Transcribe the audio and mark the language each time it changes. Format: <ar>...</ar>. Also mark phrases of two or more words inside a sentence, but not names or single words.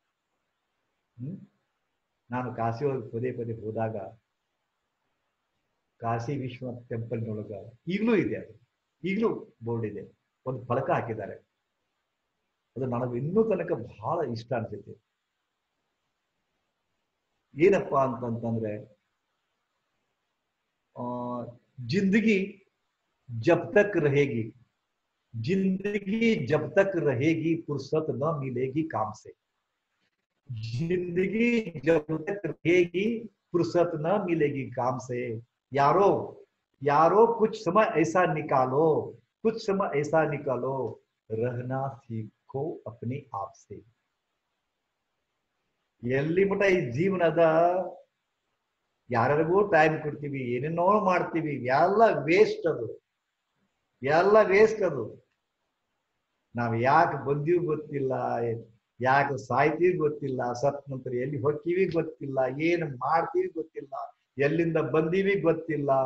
<kn>ನಾನು ಕಾಶಿ ಒಳಗೆ ಪದೇ ಪದೇ ಹೋದಾಗ ಕಾಶಿ ವಿಶ್ವನಾಥ್ ಟೆಂಪಲ್ನೊಳಗ ಈಗಲೂ ಇದೆ, ಅದು ಈಗಲೂ ಬೋರ್ಡ್ ಇದೆ, ಒಂದು ಫಲಕ ಹಾಕಿದ್ದಾರೆ. ಅದು ನನಗೆ ಇನ್ನೂ ತನಕ ಬಹಳ ಇಷ್ಟ ಅನ್ಸುತ್ತೆ. ಏನಪ್ಪಾ ಅಂತಂತಂದ್ರೆ,</kn> <hi>जिंदगी जब तक रहेगी, जिंदगी जब तक रहेगी फुर्सत न मिलेगी काम से. जिंदगी जब तक रहेगी फुर्सत न मिलेगी काम से. यारो यारो कुछ समय ऐसा निकालो, कुछ समय ऐसा निकालो, रहना सीखो अपने आप से.</hi> <kn>ಎಲ್ಲಿ ಮಟ ಈ ಜೀವನದ ಯಾರಿಗೂ ಟೈಮ್ ಕೊಡ್ತೀವಿ, ಏನೇನೋ ಮಾಡ್ತೀವಿ, ಎಲ್ಲ ವೇಸ್ಟ್. ಎಲ್ಲ ವೇಸ್ಟ್. ನಾವ್ ಯಾಕೆ ಬಂದೀವಿ ಗೊತ್ತಿಲ್ಲ, ಯಾಕೆ ಸಾಯ್ತೀವಿ ಗೊತ್ತಿಲ್ಲ, ಸತ್ ನಂತರ ಎಲ್ಲಿ ಹೊಕ್ಕಿವಿ ಗೊತ್ತಿಲ್ಲ, ಏನು ಮಾಡ್ತೀವಿ ಗೊತ್ತಿಲ್ಲ, ಎಲ್ಲಿಂದ ಬಂದೀವಿ ಗೊತ್ತಿಲ್ಲ.</kn>